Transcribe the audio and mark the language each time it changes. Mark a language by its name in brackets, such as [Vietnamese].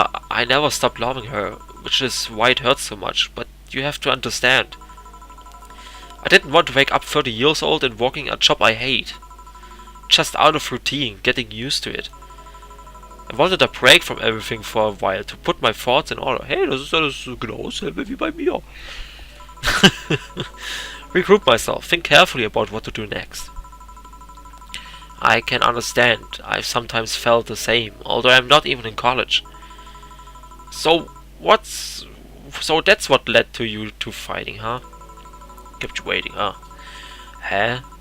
[English] I never stopped loving her, which is why it hurts so much, but you have to understand. I didn't want to wake up 30 years old and working a job I hate. Just out of routine, getting used to it. I wanted a break from everything for a while, to put my thoughts in order. [German] Hey, das ist alles genau dasselbe wie bei mir. [English] Regroup myself, think carefully about what to do next. I can understand, I've sometimes felt the same, although I'm not even in college. So that's what led to you two fighting, huh? Kept you waiting, huh? Huh?